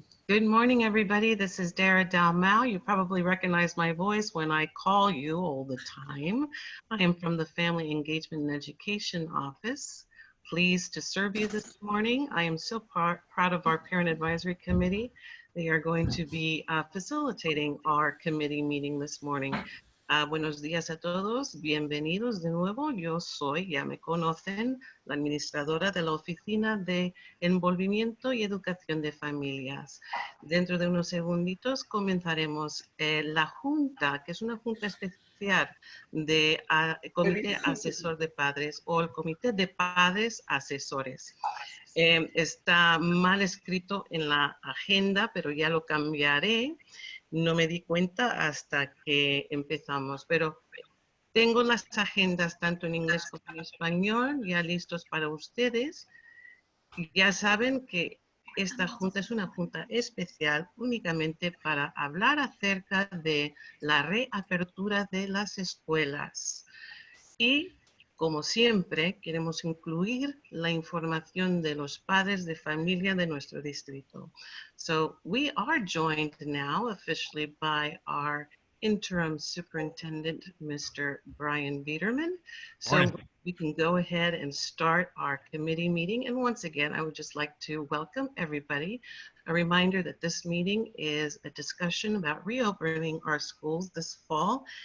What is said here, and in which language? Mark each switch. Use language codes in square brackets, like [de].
[en] Good morning, everybody. This is Dara Dalmau. You probably recognize my voice when I call you all the time. I am from the Family Engagement and Education Office. Pleased to serve you this morning. I am so proud of our Parent Advisory Committee. They are going to be facilitating our committee meeting this morning. [es] Buenos días a todos, bienvenidos de nuevo. Yo soy, ya me conocen, la administradora de la Oficina de Envolvimiento y Educación de Familias. Dentro de unos segunditos comenzaremos la junta, que es una junta especial de Comité Asesor de Padres o el Comité de Padres Asesores. Está mal escrito en la agenda, pero ya lo cambiaré. No me di cuenta hasta que empezamos, pero tengo las agendas tanto en inglés como en español ya listos para ustedes. Ya saben que esta junta es una junta especial únicamente para hablar acerca de la reapertura de las escuelas. Y como siempre, queremos incluir la información de los padres de familia de nuestro distrito. [en] So we are joined now officially by our interim superintendent, Mr. Brian Biederman. So we can go ahead and start our committee meeting. And once again, I would just like to welcome everybody. A reminder that this meeting is a discussion about reopening our schools this fall.